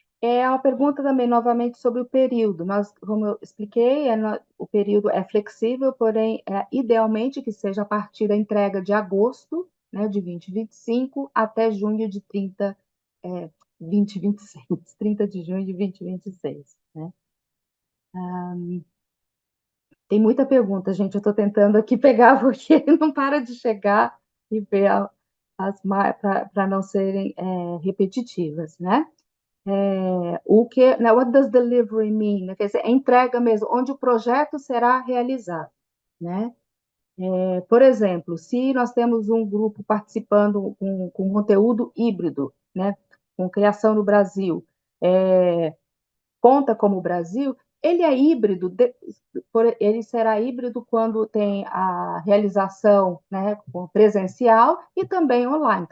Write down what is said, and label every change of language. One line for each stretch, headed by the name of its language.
Portuguese: É uma pergunta também, novamente, sobre o período. Nós, como eu expliquei, o período é flexível, porém, idealmente que seja a partir da entrega de agosto, né, de 2025 até junho de 2026, 30 de junho de 2026, né? Tem muita pergunta, gente. Eu estou tentando aqui pegar porque não para de chegar e ver para não serem repetitivas, né? O que, né,
English: what does delivery mean?
Portuguese: Quer dizer, é entrega mesmo, onde o projeto será realizado, né? Por exemplo, se nós temos um grupo participando com conteúdo híbrido, né, com criação no Brasil, conta como Brasil, ele é híbrido, ele será híbrido quando tem a realização, né, presencial e também online.